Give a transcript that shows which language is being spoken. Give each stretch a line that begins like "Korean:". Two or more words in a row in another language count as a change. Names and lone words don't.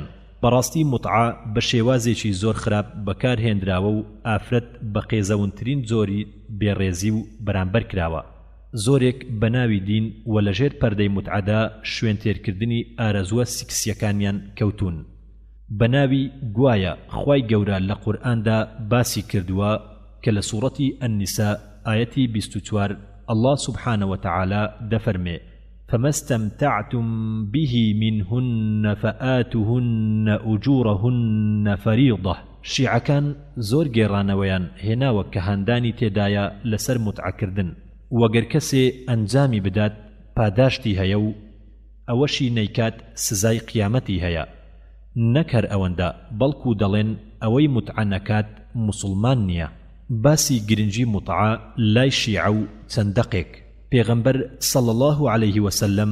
Central Kurdish: بەڕاستی متعە بە شێوازێکی زۆر خراپ بەکارهێنراوە و ئافرەت بە قێزەونترین جۆری بێڕێزی و بەرامبەر کراوە. زۆرێک بە ناوی دین و لەژێر پەردەی متعەدا شوێن تێرکردنی ئارەزووە سیکسیەکانیان کەوتون. بناوي گوایە خوای گەورە لە قورئاندا باسی کردووە کە لە سوورەتی النساء ئاەتی 24
Arabic: الله سبحانه وتعالى
Central Kurdish: دەفەرمێ
Arabic: فما استمتعتم به منهن فآتوهن أجورهن فريضة
Central Kurdish: شیعەکان زۆر گێڕانەوەیان هێناوە کە هەندانی تێدایە لەسەر متعەکردن وەگەر کەسێ ئەنجامی بدات پاداشتی هەیە و ئەوەشی نەیکات سزای قیامەتی هەیە نەک هەر ئەوەندە بەڵکو دەڵێن ئەوەی متعە نەکات موسڵمان نییە باسی گرنگی متعە لای شیعە و چەندەقێک پێغەمبەر
Arabic: صلی الله عليه وسلم